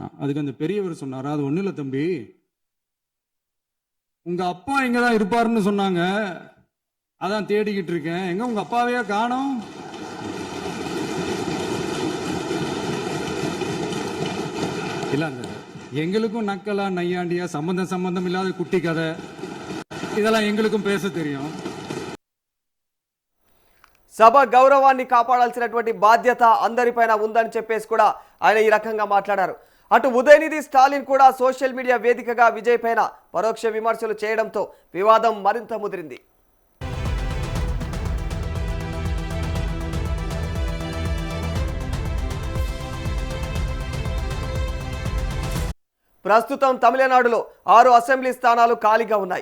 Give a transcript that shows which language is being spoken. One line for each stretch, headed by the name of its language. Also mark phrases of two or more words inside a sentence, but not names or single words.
Tamil: அதுக்கு அந்த பெரியவர் சொன்னாரா, அது ஒண்ணு இல்ல தம்பி, உங்க அப்பா இங்கதான் இருப்பாருன்னு சொன்னாங்க, அதான் தேடிக்கிட்டு இருக்கேன், எங்க உங்க அப்பாவையா காணோம். இல்லங்க, எங்களுக்கும் நக்கலா நையாண்டியா சம்பந்தம் இல்லாத குட்டி கதை இதெல்லாம் எங்களுக்கும் பேச தெரியும்.
Telugu: సభ గౌరవాన్ని కాపాడాల్సినటువంటి బాధ్యత అందరిపైన ఉందని చెప్పేసి కూడా ఆయన ఈ రకంగా మాట్లాడారు. అటు ఉదయనిధి స్టాలిన్ కూడా
English: social media
Telugu: వేదికగా విజయ్ పైన పరోక్ష విమర్శలు చేయడంతో వివాదం మరింత ముదిరింది. ప్రస్తుతం తమిళనాడులో 6 అసెంబ్లీ స్థానాలు ఖాళీగా ఉన్నాయి.